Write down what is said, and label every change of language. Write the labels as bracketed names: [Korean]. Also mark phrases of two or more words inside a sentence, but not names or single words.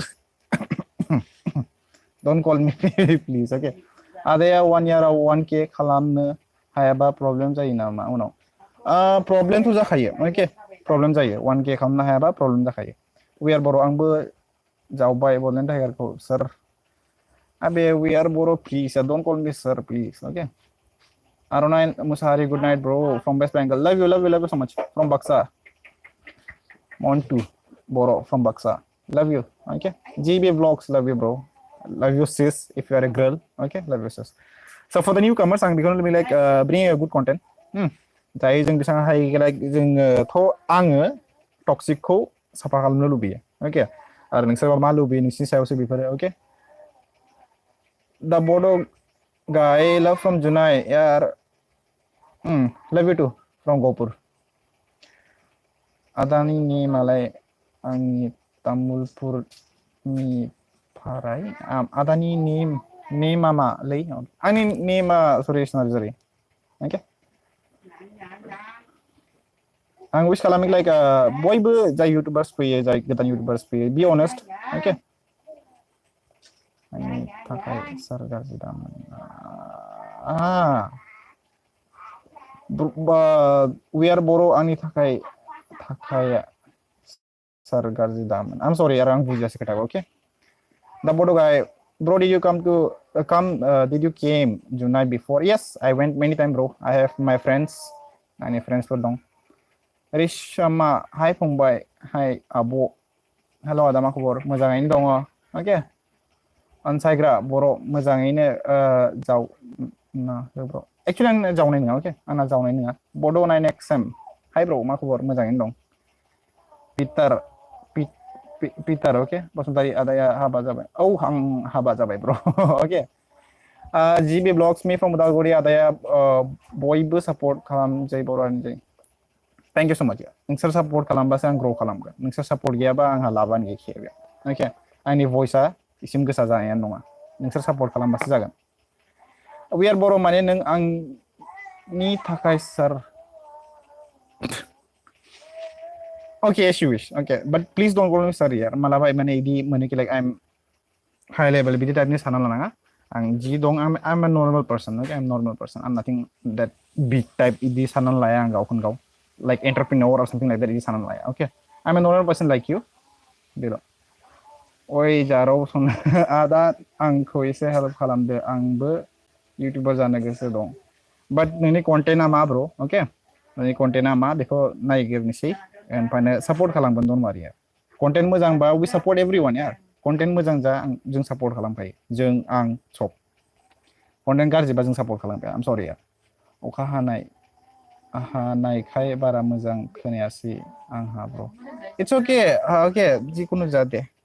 [English] don't call me baby please okay [Bodo] आदाया 1 इयाराव 1K खालामनो हायाबा प्रब्लेम जायो नामा उनाव प्रब्लेमथ' जाखायो अके प्रब्लेम जायो 1K खालामनो हायाबा प्रब्लेम जाखायो [English] we are Boro' [Bodo] आंबो जावबाय बड'लेण्ड टाइगारखौ सोर अबे [English] we are Boro please don't call me sir please okay [Bodo] Arunay Musari, [English] good night, bro. From West Bengal. Love you so much. From Baksa. Montu, Boro, from Baksa. Love you. Okay. GB Vlogs, love you, bro. Love you, sis, if you are a girl. Okay. Love you, sis. So for the newcomers, I'm going to be like bringing a good content. [Bodo] जाय जों बेसेबां हाय लाइक जोङोथ' आङो टक्सिकखौ साफा खालामनो लुबैयो ओके आरो नोंसोरबा मा लुबैयो नोंसिनि सायावसो बेफोरो ओके दा बड' [English] guy love from Junai [Bodo] यार [English] love you too from Gopur [Bodo] आदानि नेमालाय आंनि तामुलपुरनि फाराय आदानि नेमा मालै आंनि नेमा सुरेश नार्जारि ओके आं विश खालामो लाइक बयबो जाय इउटुबार्स फैयो जाय गोदान इउटुबार्स फैयो [English] be honest okay [Bodo] आंनि थाखाय सार गाज्रि दामोन [English] we are बर' [Bodo] आंनि थाखाय [English] सार गाज्रि दामोन I'm sorry यार [Bodo] आं बुजियासै खोथाखौ [English] okay the Bodo guy bro did you did [Bodo] you came Junai before yes I went many times bro [English] I have my friends [Bodo] आंनि friendsफोर दं रिशामा हाय फंबाय हाय आब' हेल' आदा मा खबर [English] मोजाङैनो दङ okay [Bodo] अनसायग्रा बर' मोजाङैनो जावना हो ब्र' एक्चुअली आं जावनाय नङा ओके आंना जावनाय नङा बड' 9XM हाय ब्र' मा खबर मोजाङैनो दं पिटार ओके बसुमतारी आदाया हाबा जाबाय औ आं हाबा जाबाय ब्र' ओके GB Vlogs me from उदालगुरि आदाया बयबो सापर्ट खालाम जय बर' हारिनि जय [English] thank you so much [Bodo] नोंसोर सापर्ट खालामबासो आं ग्र' खालामगोन नोंसोर सापर्ट गैयाबा आंहा लाबानो गैखाया ओके आंनि भइसआ इसिम गोसा जानायानो नङा नोंसोर सापर्ट खालामबासो जागोन [English] we are Boro' [Bodo] माने नों आंनि थाखाय सार [English] okay as you wish okay but please don't call me sir यार [Bodo] मालाबा माने इदि मोनो कि [English] लाइक आइ एम हाई लेवल [Bodo] बिदि टाइपनि सानना लानाङा आं जि दं [English] I'm a normal person okay I'm normal person I'm nothing that big type [Bodo] इदि सानना लाया आं गावखौनो गाव [English] like entrepreneur or something like that [Bodo] इदि सानना [English] लाया okay I'm a normal person like you [Bodo] बेल' ओइ जाराव सन आदा आंखौ एसे हेल्प खालामदो आंबो इउटिउबार जानो गोसो दं बाट नोंनि कन्टेन्टआ मा ब्र अके नोंनि कन्टेन्टआ मा बेखौ नायग्रोनोसै ओमफ्राय सापर्ट खालामगोन दन मारिया कन्टेन्ट मोजांबा [English] we support everyone [Bodo] यार कन्टेन्ट मोजां जा जों सापर्ट खालामखायो जों आं सब कन्टेन्ट गाज्रिबा जों सापर्ट खालामखाया आम सरि यार अखा हानायखाय बारा मोजां खोनायासै आंहा ब्र [English] it's okay okay [Bodo] जिखुनु जा दे